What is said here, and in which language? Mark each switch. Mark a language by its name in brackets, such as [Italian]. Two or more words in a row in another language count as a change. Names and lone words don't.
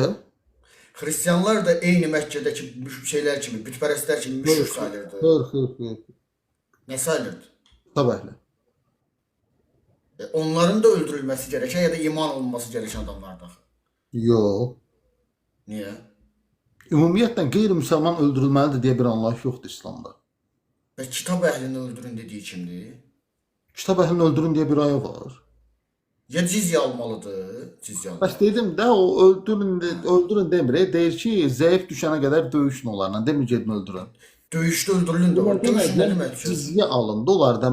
[Azerbaijani] Xristianlar da eyni Məkkədəki şeylər kimi, bütpərəstlər kimi müşrik sayılırdı. Xeyr. Nə sayılırdı? Təbəhle. [Turkish] Onların da öldürülmesi gereken ya da iman olunması gereken adamlardır. [Azerbaijani] Yox. [Turkish] Niye? [Azerbaijani] Ümumiyyətlə qeyri-müsəlman öldürülməlidir deyə bir anlayış yoxdur İslamda. [Turkish] Ve kitap ehlini öldürün dediği kimdir? [Azerbaijani] Kitab əhlini öldürün deyə bir aya var. Ya cizye almalıdır, cizye almalı. Bəs dedim də o öldürün demir. Deyir ki, zəif düşənə qədər döyüşün onlarla. Demir gedin öldürün. [Turkish] Dövüşte öldürülün de var. Dövüşün ne demek? [Azerbaijani] Cizyə alındı onlardan.